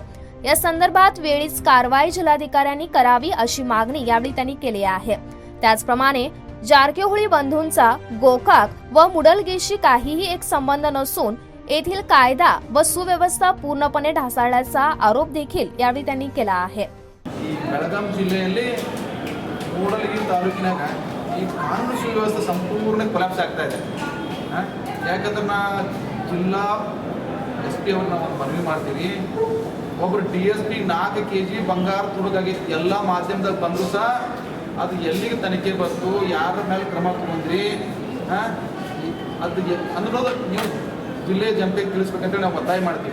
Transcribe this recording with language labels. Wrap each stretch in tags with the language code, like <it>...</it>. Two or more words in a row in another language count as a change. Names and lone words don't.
<mr>या संदर्भात वेळीच कारवाई जिल्हाधिकाऱ्यांनी करावी अशी मागणी यावेळी त्यांनी केली आहे। त्याचप्रमाणे जारकीहोळी बंधूंचा गोकाक व मुडलगेशी काहीही एक संबंध नसून येथील कायदा व सुव्यवस्था पूर्णपणे ढासळल्याचा आरोप देखील यावेळी त्यांनी केला आहे।</mr> <kn>ಬೆಳಗಾಂ ಜಿಲ್ಲೆಯಲ್ಲಿ ಮೂಡಲಗಿ ತಾಲೂಕಿನಾಗ ಈ ಕಾನೂನು ಸುವ್ಯವಸ್ಥೆ ಸಂಪೂರ್ಣ ಕೊಲಾಪ್ಸ್ ಆಗ್ತಾ ಇದೆ। ಯಾಕಂದ್ರೆ ನಾ ಜಿಲ್ಲಾ SP ಅವ್ರನ್ನ ಒಂದು ಮನವಿ ಮಾಡ್ತೀವಿ, ಒಬ್ಬರು DSP 4 kg ಬಂಗಾರ ತುಡುಗಾಗಿತ್ತು, ಎಲ್ಲ ಮಾಧ್ಯಮದಾಗ ಬಂದರೂ ಸಹ ಅದು ಎಲ್ಲಿಗೆ ತನಿಖೆ ಬಂತು, ಯಾರ ಮೇಲೆ ಕ್ರಮ ತಗೊಂಡ್ರಿ ಅದು ಅನ್ನೋದು ನೀವು ಜಿಲ್ಲೆ ಜನತೆಗೆ ತಿಳಿಸ್ಬೇಕಂತೇಳಿ ನಾವು ಒತ್ತಾಯ ಮಾಡ್ತೀವಿ।</kn>